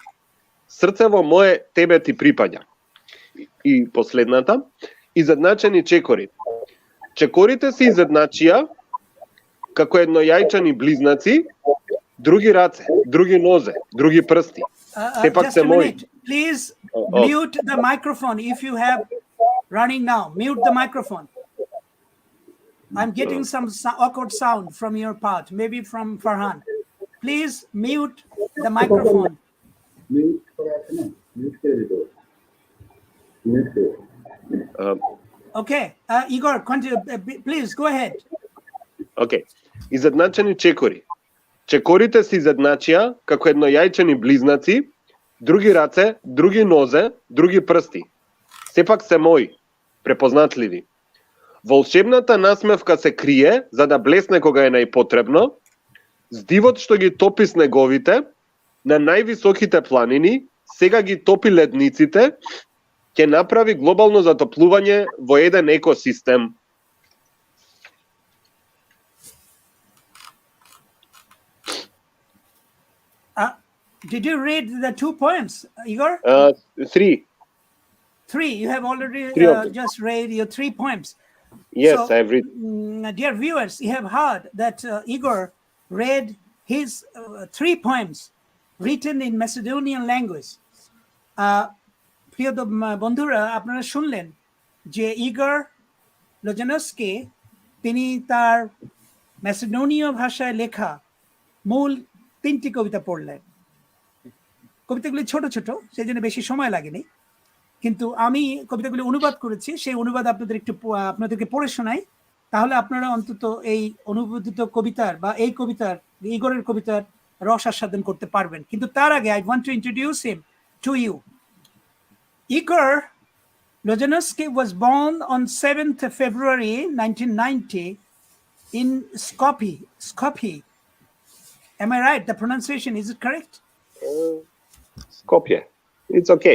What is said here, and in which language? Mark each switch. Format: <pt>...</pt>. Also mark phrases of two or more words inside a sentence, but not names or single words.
<mk>Срцево мое тебе ти припаѓа. И последната, изедначени чекори. Чекорите се изедначија како еднојајчани близнаци, други раце, други нозе, други прсти. Сепак се мои.</mk> <en>Please mute the microphone if you have running now. Mute the microphone. I'm getting some awkward sound from your part, maybe from Farhan. Please mute the microphone. Okay, Igor, continue. Please go ahead.</en> <mk>Okay. Изедначени чекори. Чекорите се изедначија како еднојајчени близнаци, други раце, други нозе, други прсти. Сепак се мои, препознатливи. Волшебната насмевка се крие за да блесне кога е најпотребно. Здивот што ги топи снеговите на највисоките планини, сега ги топи ледниците, ќе направи глобално затоплување во еден екосистем.</mk> <en>Did you read the 2 poems, Igor? 3. 3. You have already just read your 3 poems. Yes, so, I've read. Dear viewers, you have heard that Igor read his 3 poems written in Macedonian language.</en> <bn>প্রিয় বন্ধুরা, আপনারা শুনলেন যে ইগর লোজানস্কি তিনি তার ম্যাসেডোনীয় ভাষায় লেখা মূল 3টি কবিতা পড়লেন। কবিতাগুলি ছোট ছোট, সেই জন্য বেশি সময় লাগেনি, কিন্তু আমি কবিতাগুলি অনুবাদ করেছি। সেই অনুবাদ আপনাদেরকে পড়ে শোনাই, তাহলে আপনারা অন্তত এই অনুবাদিত কবিতার বা এই কবিতার, ইগরের কবিতার রস আস্বাদন করতে পারবেন। কিন্তু তার আগে</bn> <en>I want to introduce him to you. Igor Lozanoski was born on 7th February 1990 in Skopje. Am I right? The pronunciation, is it correct? Skopje. It's okay.</en>